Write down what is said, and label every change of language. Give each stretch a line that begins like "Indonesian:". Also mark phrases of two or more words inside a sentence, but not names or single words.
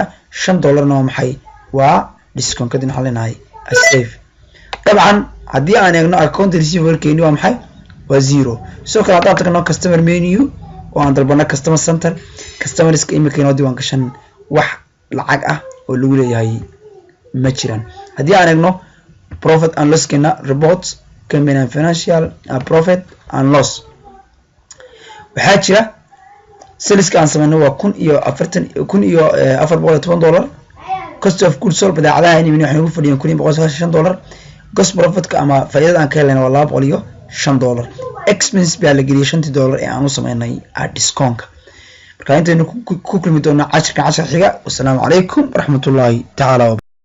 Somali: $5 na waa maxay waa discount kadibna waxaan leenahay save dabcan haddii aan eegno
English: account receivable
Somali: keeni waa maxay waa 0 sidoo kale haddaan tagno
English: customer menu
Somali: oo aan dalbano
English: customer center
Somali: customerska imika inoo diiwaan gashan wax lacag ah oo lagu leeyahay ma jiraan haddii aan eegno
English: profit and loss
Somali: keena
English: reports company and financial profit and loss
Somali: waxaa jira saleska aan sameeyno waa $410
English: cost of goods sold
Somali: badeecadaha inay waxay ugu fadhiyeen $195
English: gross profit
Somali: ka ama faa'iidada aan ka helnay waa $205 expense baa la geliyay $50 ee aan u sameynay discount marka intaynu ku kulmi doonaa casharka xiga.
Arabic: والسلام عليكم ورحمة الله تعالى.